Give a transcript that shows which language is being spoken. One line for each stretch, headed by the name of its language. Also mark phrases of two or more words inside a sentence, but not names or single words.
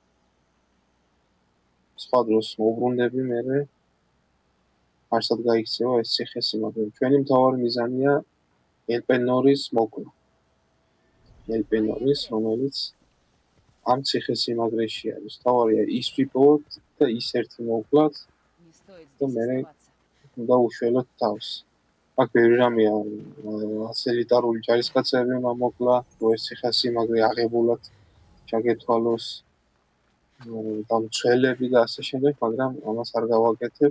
Georgian: სხვა დროს მოვბრუნდები მერე. არსად გაიქცევა ეს ციხესიმაგრე. ჩვენი მთავარი მიზანია ელპენორის მოკლა. ელპენორის, რომელიც ამ ციხესიმაგრეში არის. თავარია ის ვიპოვოთ და ის ერთი მოვკლათ
Russian: Не стоит Да, здесь
Georgian: мэрэй.
Russian: оставаться.
Georgian: და უშველოთ თავს. აქ ბევრი რამეა, ასე ელიტარული ჯარისკაცები უნდა მოკლა, თუ ეს ციხესიმაგრე აღებულად ჩაგეთვალოს, და მცველები და ასე შემდეგ, მაგრამ ამას არ გავაკეთებ.